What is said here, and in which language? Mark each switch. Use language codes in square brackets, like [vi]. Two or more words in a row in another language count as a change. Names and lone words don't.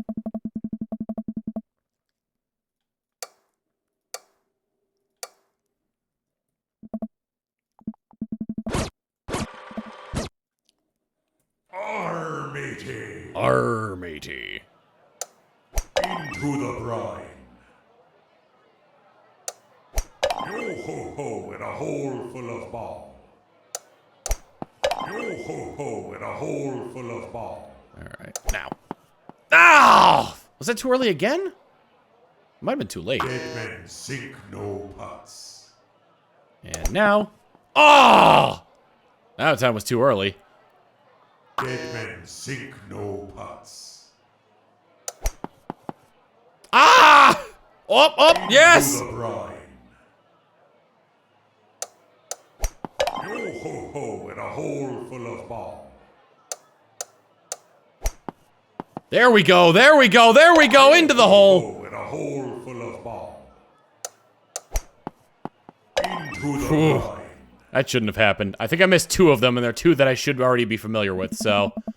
[en] Armatey. Armatey. Into the brine. Yo ho ho in a hole full of ball. Yo ho ho in a hole full of ball. Alright, now. Ah! Was that too early again? Might have been too late. Dead men sink no pots. And now. Oh! That time was too early. Dead men sink no pots. Ah! Up, up, yes! To the brine. Yo ho ho in a hole full of ball. There we go, there we go, there we go, into the hole. Ho in a hole full of ball. Into the Phew. brine. That shouldn't have happened. I think I missed 2 of them, and there are 2 that I should already be familiar with, so.